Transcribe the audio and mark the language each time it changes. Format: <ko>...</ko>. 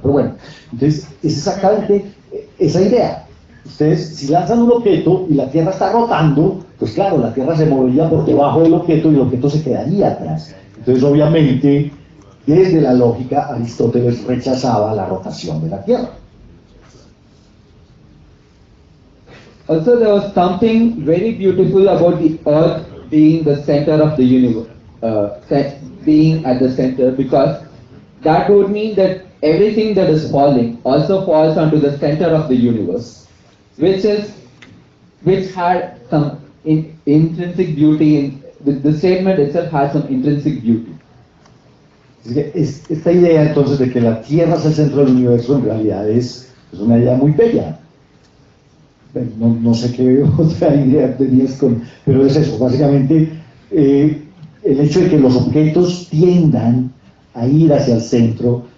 <es>Pero bueno, entonces es exactamente esa idea. Ustedes, si lanzan un objeto y la Tierra está rotando, pues claro, la Tierra se movería por debajo del objeto y el objeto se quedaría atrás. Entonces, obviamente, desde la lógica, Aristóteles rechazaba la rotación de la Tierra.</es> <en>Also, there was something very beautiful about the Earth being the center of the universe, being at the center, because that would mean that everything that is falling also falls onto the center of the universe, which had some intrinsic beauty. The statement itself has some intrinsic beauty.</en> <es>Esta idea entonces de que la Tierra es el centro del universo en realidad es una idea muy bella. No sé qué otra idea tenías pero es eso, básicamente el hecho de que los objetos tiendan a ir hacia el centro</es>